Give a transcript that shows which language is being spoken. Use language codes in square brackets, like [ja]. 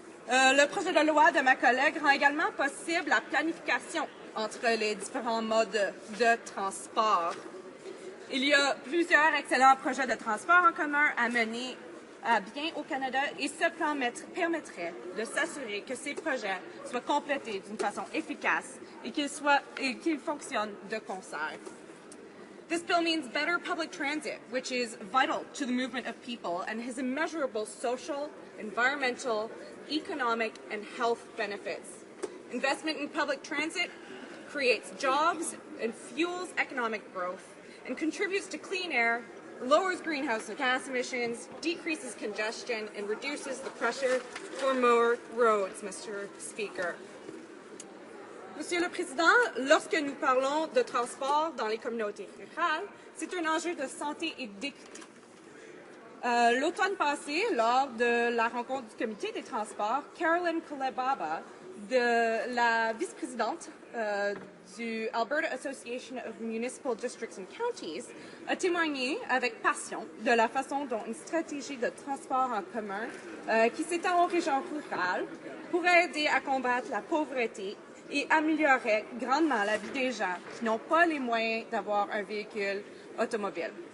[fr] Le projet de loi de ma collègue rend également possible la planification entre les différents modes de transport. Il y a plusieurs excellents projets de transport en commun à mener à bien au Canada et ce plan permettrait de s'assurer que ces projets soient complétés d'une façon efficace et qu'ils fonctionnent de concert. [en] This bill means better public transit, which is vital to the movement of people and has immeasurable social, environmental, economic, and health benefits. Investment in public transit creates jobs and fuels economic growth and contributes to clean air, lowers greenhouse gas emissions, decreases congestion, and reduces the pressure for more roads, Mr. Speaker. [fr] Monsieur le Président, lorsque nous parlons de transport dans les communautés rurales, c'est un enjeu de santé et d'équité. L'automne passé, lors de la rencontre du comité des transports, Carolyn Kulebaba, la vice-présidente du Alberta Association of Municipal Districts and Counties, a témoigné avec passion de la façon dont une stratégie de transport en commun qui s'étend aux régions rurales pourrait aider à combattre la pauvreté et améliorerait grandement la vie des gens qui n'ont pas les moyens d'avoir un véhicule automobile.